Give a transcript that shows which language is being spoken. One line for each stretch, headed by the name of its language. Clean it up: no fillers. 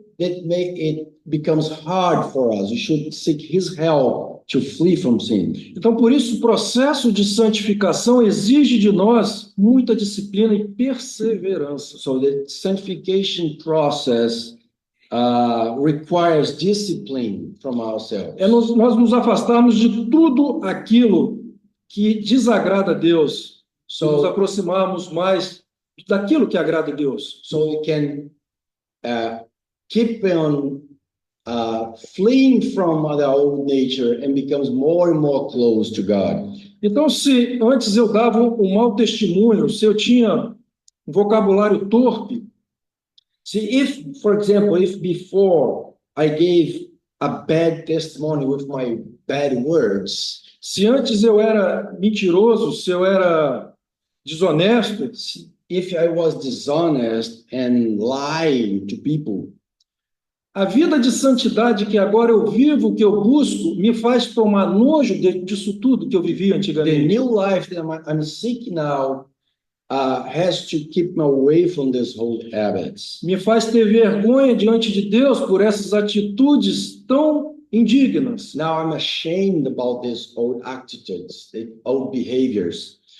English: that make it becomes hard for us. We should seek His help to flee from sin.
Portuguese: Então, por isso, o processo de santificação exige de nós muita disciplina e perseverança.
English: So the sanctification process requires discipline from ourselves.
Portuguese: É nós nos afastarmos de tudo aquilo que desagrada a Deus, nos aproximarmos mais daquilo que agrada a Deus.
English: So we can keep on fleeing from our old nature and becomes more and more close to God.
Portuguese: Então, se antes eu dava um mau testemunho, se eu tinha um vocabulário torpe,
English: See, if, for example, if before I gave a bad testimony with my bad words,
Portuguese: se antes eu era mentiroso, se eu era desonesto,
English: if I was dishonest and lying to people,
Portuguese: a vida de santidade que agora eu vivo, que eu busco, me faz tomar nojo disso tudo que eu vivia
English: the
Portuguese: antigamente.
English: new life that I'm seeking now has to keep me away from these old habits.
Portuguese: Me faz ter vergonha diante de Deus por essas atitudes tão indignas.
English: Now I'm ashamed about these old attitudes, the old behaviors.